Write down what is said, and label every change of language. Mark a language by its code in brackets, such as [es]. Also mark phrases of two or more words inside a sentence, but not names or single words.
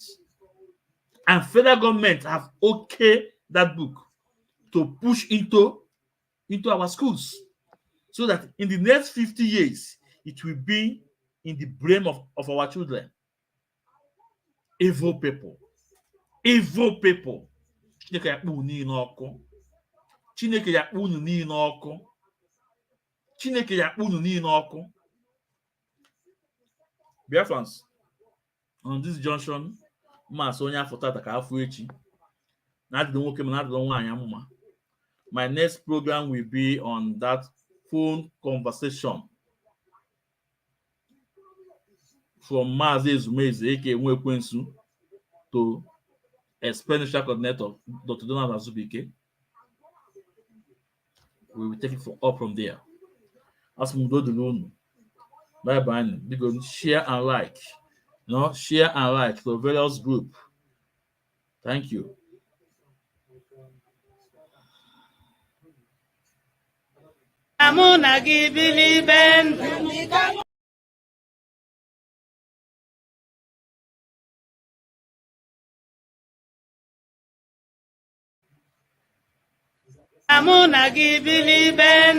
[en] And federal government have okayed that book to push into our schools so that in the next 50 years, it will be in the brain of our children. Evil people. Evil people. [ig] Chineke yakpu niile ọkụ. Chineke yakpu unu niile ọkụ. Chineke yakpu unu niile ọkụ. [en] Biafrans, on this junction, [ig] Mas onye afọ tata ka afọ echi. Na-adịdo nwoke ma na-adịdo nwaanyị amụma. [en] My next program will be on that phone conversation from Mazi Ezumeze, aka Nwekwensu, to expenditure coordinator Dr. Donald Azubike. We will take it up from there. As we go to the bye bye. Because share and like, share and like to various group. Thank you. Amuna gibili ben. Amuna gibili ben.